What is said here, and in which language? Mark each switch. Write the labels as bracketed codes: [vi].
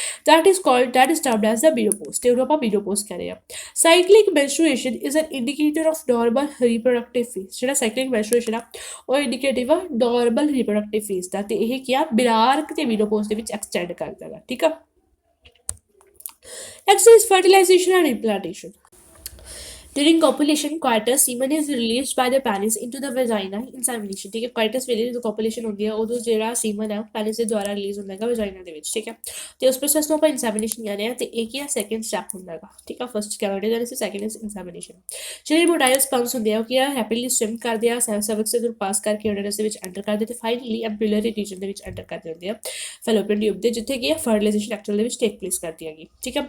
[en] that is termed as the menopause, [pa] ਤੇ ਉਹਨੂੰ ਆਪਾਂ ਮੀਨੋਪੌਜ਼ ਕਹਿ ਰਹੇ ਹਾਂ। [en] cyclic menstruation is an indicator of normal reproductive phase, [pa] ਜਿਹੜਾ ਸਾਈਕਲਿਕ ਮੈਂਸਟਰੂਏਸ਼ਨ ਆ ਉਹ ਇੰਡੀਕੇਟਿਵ ਆ ਨਾਰਮਲ ਰੀਪਰੋਡਕਟਿਵ ਫੇਜ਼ ਦਾ, ਤੇ ਇਹ ਕੀ ਆ ਬਿਨਾਰਕ ਤੇ ਮੀਨੋਪੌਜ਼ ਦੇ ਵਿੱਚ ਐਕਸਟੈਂਡ ਕਰਦਾ ਵਾ, ਠੀਕ ਆ। [en] Next is fertilization and implantation. During copulation, coitus semen is released by the penis into the vagina insemination, [hi] ठीक है। [pa] coitus ਵੇਲੇ ਜਦੋਂ copulation ਹੁੰਦੀ ਹੈ ਉਦੋਂ ਜਿਹੜਾ ਸੀਮਨ ਹੈ ਪੈਨਿਸ ਦੇ ਦੁਆਰਾ ਰਿਲੀਜ਼ ਹੁੰਦਾ ਹੈਗਾ ਵਜਾਈਨਾ ਦੇ ਵਿੱਚ, ਠੀਕ ਹੈ। ਤੇ ਉਸ ਪ੍ਰੋਸੈਸ ਨੂੰ ਆਪਾਂ ਇਨਸੈਮੀਨੇਸ਼ਨ ਕਹਿੰਦੇ ਆ, ਤੇ ਇਹ ਕੀ ਹੈ ਸੈਕੰਡ ਸਟੈਪ ਹੁੰਦਾ ਹੈਗਾ, ਠੀਕ ਆ। First cavity ਦਾ second is ਇਨਸੈਮੀਨੇਸ਼ਨ। ਜਿਹੜੇ ਮੋਟਾਈਲ ਸਪਰਮਸ ਹੁੰਦੇ ਆ ਉਹ ਕੀ ਆ ਹੈਪੀਲੀ ਸਵਿਮ ਕਰਦੇ ਆ, ਸਰਵਿਕਸ ਦੇ ਪਾਸ ਕਰਕੇ ਯੂਟਰਸ ਦੇ ਵਿੱਚ ਐਂਟਰ ਕਰਦੇ, ਤੇ ਫਾਈਨਲੀ ਐਬੂਲਰੀ ਰੀਜਨ ਦੇ ਵਿੱਚ ਐਂਟਰ ਕਰ ਜਾਂਦੇ ਆ ਫੈਲੋਪੀਅਨ ਟਿਊਬ ਦੇ, ਜਿੱਥੇ ਕੀ ਆ ਫਰਟੀਲਾਈਜੇਸ਼ਨ ਐਕਚੁਅਲ ਦੇ ਵਿੱਚ ਟੇਕ ਪਲੇਸ ਕਰਦੀ ਹੈਗੀ, ਠੀਕ ਹੈ।